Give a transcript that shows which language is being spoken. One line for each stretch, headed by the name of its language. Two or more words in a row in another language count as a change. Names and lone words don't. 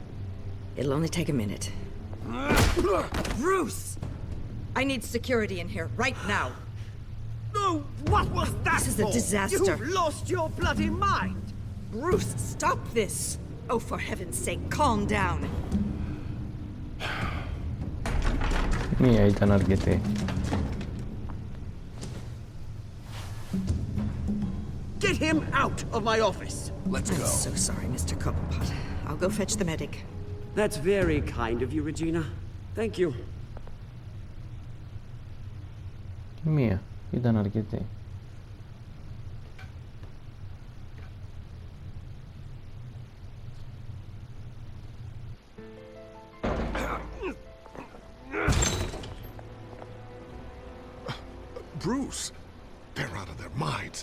English: It'll only take a minute. Bruce! I need security in here, right now. Oh, what was that? This is a disaster. You've lost your bloody mind! Bruce, stop this! Oh, for heaven's sake, calm down.
Greek: Μία ήταν αρκετή.
English: Get him out of my office! Let's I'm go. so sorry, Mr. Cobblepot. I'll go fetch the medic. That's very kind of you, Regina. Thank you.
Greek: Μία ήταν αρκετή.
English: Bruce, they're out of their minds.